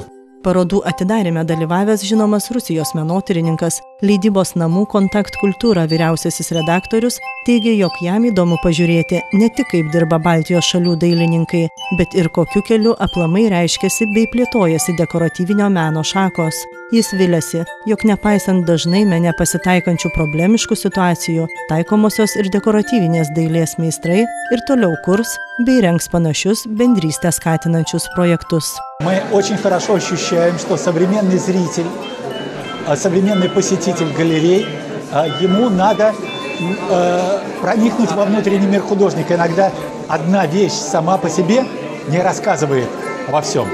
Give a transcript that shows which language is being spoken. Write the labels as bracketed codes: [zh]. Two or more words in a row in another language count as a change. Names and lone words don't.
[lt] Parodų atidarėme dalyvavęs žinomas Rusijos menotyrininkas, leidybos namų Kontakt Kultūra vyriausiasis redaktorius teigė, jog jam įdomu pažiūrėti ne tik kaip dirba Baltijos šalių dailininkai, bet ir kokiu keliu aplamai reiškiasi bei plėtojasi dekoratyvinio meno šakos. Jis viliasi, jog nepaisant dažnai mene pasitaikančių problemiškų situacijų, taikomosios ir dekoratyvinės dailės meistrai ir toliau kurs bei rengs panašius bendrystę skatinančius projektus. [ru] Мы очень хорошо ощущаем, что современный зритель, современный посетитель галерей, ему надо проникнуть во внутренний мир художника. Иногда одна вещь сама по себе не рассказывает обо всем.